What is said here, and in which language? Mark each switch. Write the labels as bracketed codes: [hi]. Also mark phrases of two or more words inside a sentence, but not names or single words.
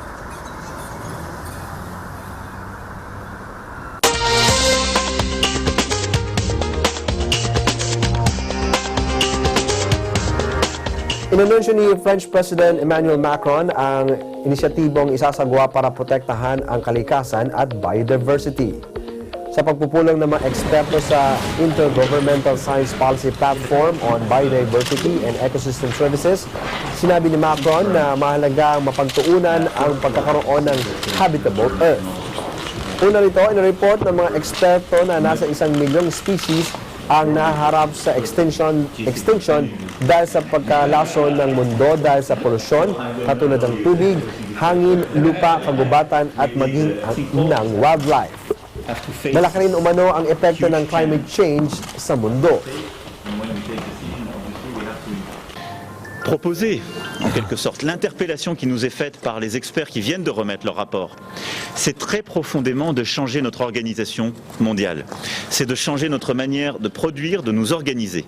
[tl] Inanunsyo ni French President Emmanuel Macron ang inisyatibong isasagawa para protektahan ang kalikasan at biodiversity. Sa pagpupulong ng mga eksperto sa Intergovernmental Science Policy Platform on Biodiversity and Ecosystem Services, sinabi ni Macron na mahalaga ang mapagtuunan ang pagkakaroon ng [en] habitable Earth. [tl] Una rito, inireport ng mga eksperto na nasa 1 milyong species ang naharap sa extinction dahil sa pagkalason ng mundo dahil sa polusyon katulad ng tubig, hangin, lupa, kagubatan at maging ng wildlife. Malaki rin umano ang epekto ng [en] climate change [tl] sa mundo. [fr] Proposer, en quelque sorte, l'interpellation qui nous est faite par les experts qui viennent de remettre leur rapport, c'est très profondément de changer notre organisation mondiale. C'est de changer notre manière de produire, de nous organiser.